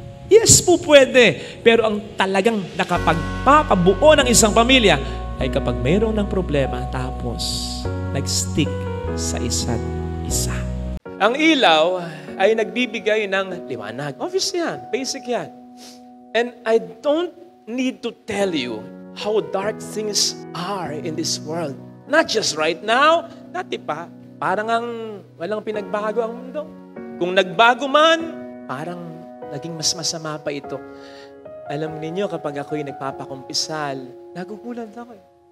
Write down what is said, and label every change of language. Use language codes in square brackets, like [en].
[en] Yes [tl] po pwede. Pero ang talagang nakapagpapabuo ng isang pamilya ay kapag mayroon ng problema tapos nag-stick sa isa't isa. Ang ilaw ay nagbibigay ng liwanag. Obvious yan. Basic yan. [en] And I don't need to tell you how dark things are in this world. Not just right now, dati pa. [tl] Parang walang pinagbago ang mundo. Kung nagbago man, parang naging mas masama pa ito. Alam niyo kapag ako'y nagpapakumpisal, nagugulat ako eh.